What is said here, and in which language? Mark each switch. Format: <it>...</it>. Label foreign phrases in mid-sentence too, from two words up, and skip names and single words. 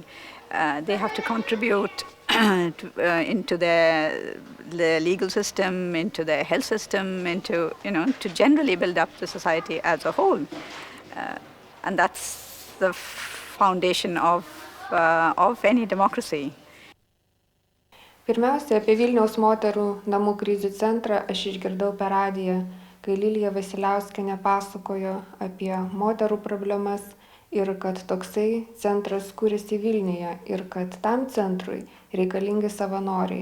<en>They have to contribute into the legal system, into the health system, into, to generally build up the society as a whole. And that's the foundation of any democracy.</en> <lt>Pirmiausia, apie Vilniaus moterų namų krizių centrą aš išgirdau per radiją, kai Lilija Vasiliauskienė pasakojo apie moterų problemas ir kad toksai centras kūrėsi Vilniuje ir kad tam centrui reikalingi savanoriai.</lt>